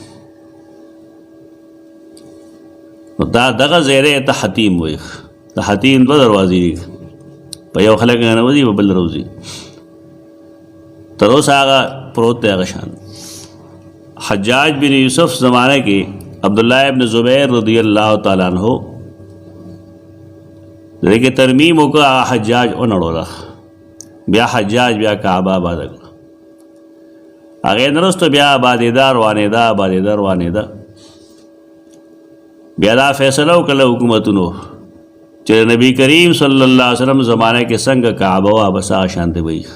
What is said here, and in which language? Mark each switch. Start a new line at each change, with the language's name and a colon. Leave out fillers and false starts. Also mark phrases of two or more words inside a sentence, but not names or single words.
Pashto: نو دا دغه ځای دی ته حتیم وایي. د حتیم دوه دروازې دي، په یو خلک ننوځي په بل راوځي. تر اوسه هغه پروت دی هغه شان. حجاج بن یوسف زمانه کې عبدالله ابن زبیر
Arabic: رضی اللہ تعالیٰ عنہ
Pashto: دې کې ترمیم وکړه، حجاج ونړوله. بیا حجاج بیا کعبه آباده کړه. هغې نه وروسته بیا آبادېده روانېده آبادېده روانېده. بیا دا فیصله وکړله حکومتونو چې نبی کریم
Arabic: صلی الله علیه وسلم
Pashto: زمانه کې څنګه کعبه وه بس هغه شانتې به وي.